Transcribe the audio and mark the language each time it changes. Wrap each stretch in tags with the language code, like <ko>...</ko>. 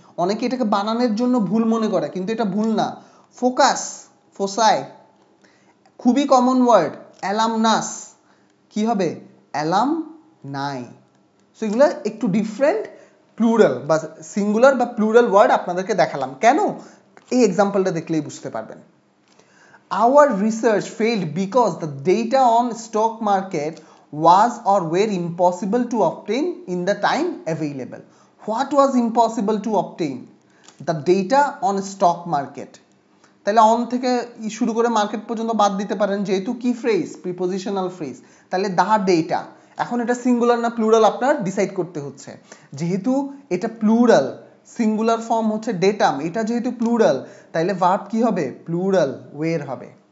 <bn>অনেকে এটাকে বানানোর জন্য ভুল মনে করে কিন্তু এটা ভুল না। ফোকাস ফোসাই, খুবই কমন ওয়ার্ড অ্যালামনাস, কি হবে অ্যালাম নাই। সো এগুলো একটু ডিফারেন্ট প্লুরাল বা সিঙ্গুলার বা প্লুরাল ওয়ার্ড আপনাদেরকে দেখালাম কেন, এই এক্সাম্পলটা দেখলেই বুঝতে পারবেন।</bn> <en>Our research failed because the data on stock market was or were impossible to obtain in the time available. What was impossible to obtain? The data on stock market.</en> <bn>তাহলে on থেকে শুরু করে মার্কেট পর্যন্ত বাদ দিতে পারেন, যেহেতু কি ফ্রেজ প্রিপোজিশনাল ফ্রেজ, তাহলে দা ডেটা, এখন এটা সিঙ্গুলার না প্লুরাল আপনার ডিসাইড করতে হচ্ছে। যেহেতু এটা প্লুরাল, সিঙ্গুলার ফর্ম হচ্ছে ডেটাম, এটা যেহেতু প্লুরাল তাহলে ভার্ব কি হবে প্লুরাল ওয়ের হবে।</bn>